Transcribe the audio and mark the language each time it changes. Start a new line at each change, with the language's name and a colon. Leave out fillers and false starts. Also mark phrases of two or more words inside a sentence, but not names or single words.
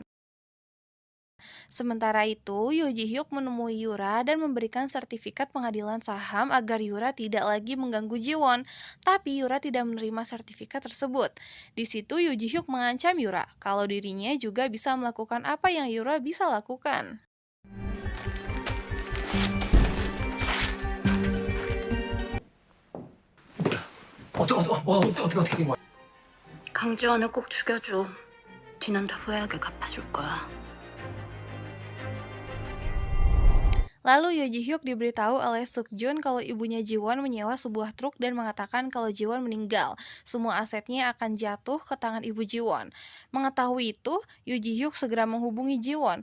Indonesian: Sementara itu, Yoo Ji Hyuk menemui Yura dan memberikan sertifikat pengadilan saham agar Yura tidak lagi mengganggu Jiwon. Tapi Yura tidak menerima sertifikat tersebut. Di situ Yoo Ji Hyuk mengancam Yura kalau dirinya juga bisa melakukan apa yang Yura bisa lakukan.
Korean: 어떻게 된 거야? 강지원을 꼭 죽여줘. 뒤는 다 후회하게 갚아줄 거야.
Indonesian: Lalu Yoo Ji Hyuk diberitahu oleh Suk Jun kalau ibunya Jiwon menyewa sebuah truk dan mengatakan kalau Jiwon meninggal. Semua asetnya akan jatuh ke tangan ibu Jiwon. Mengetahui itu, Yoo Ji Hyuk segera menghubungi Jiwon.